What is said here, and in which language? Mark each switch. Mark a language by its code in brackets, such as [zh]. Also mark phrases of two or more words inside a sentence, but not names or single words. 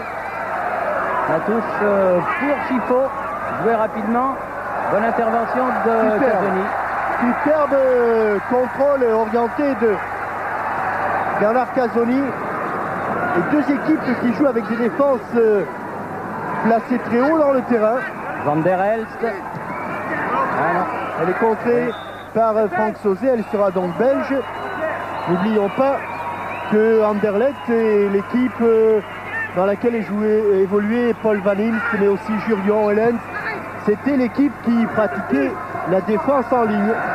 [fr] La touche pour Chifo, joué rapidement. Bonne intervention de Casoni. Superbe contrôle orienté de Bernard Casoni. Et deux équipes qui jouent avec des défenses placées très haut dans le terrain. Van der Elst. Ah non, elle est contrée par Franck Sauzet, elle sera donc belge. N'oublions pas que Anderlecht est l'équipe dans laquelle évoluait Paul Van Imst, mais aussi Jurgen Hellens. C'était l'équipe qui pratiquait la défense en ligne.